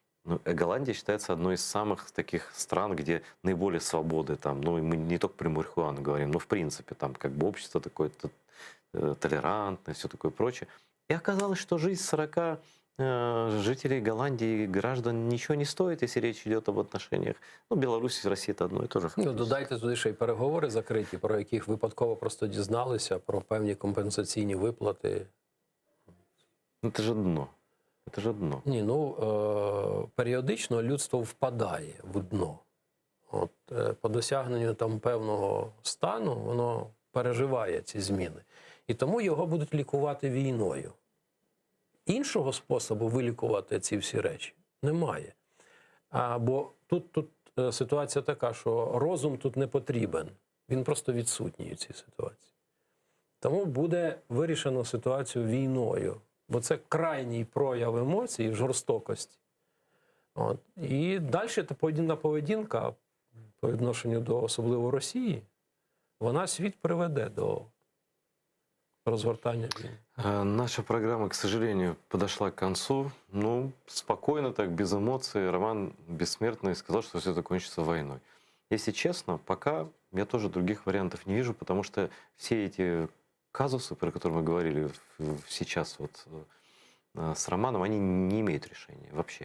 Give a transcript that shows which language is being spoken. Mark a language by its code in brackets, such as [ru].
[ru] Ну, Голландия считается одной из самых таких стран, где наиболее свободы. Там, ну, и мы не только про марихуану говорим, но в принципе там как бы общество такое толерантное, все такое прочее. И оказалось, что жизнь 40 жителей Голландии, граждан, ничего не стоит, если речь идет об отношениях. Ну, Беларусь и Россия — это одно и то же. [uk] Ну, додайте туди ще й переговори закриті, про яких випадково просто дізналися, про певні компенсаційні виплати. [ru] Это же дно. Это же дно. [uk] Ні, ну, періодично людство впадає в дно. От, по досягненню там певного стану воно переживає ці зміни. І тому його будуть лікувати війною. Іншого способу вилікувати ці всі речі немає. Бо тут ситуація така, що розум тут не потрібен. Він просто відсутній у цій ситуації. Тому буде вирішено ситуацію війною. Бо це крайній прояв емоцій, жорстокості. От. І далі та поведінка по відношенню до особливо Росії, вона світ приведе до [ru] разгортания войны. Наша программа, к сожалению, подошла к концу. Ну, спокойно так, без эмоций. Роман Бессмертный сказал, что все закончится войной. Если честно, пока я тоже других вариантов не вижу, потому что все эти казусы, про которые мы говорили сейчас вот с Романом, они не имеют решения вообще.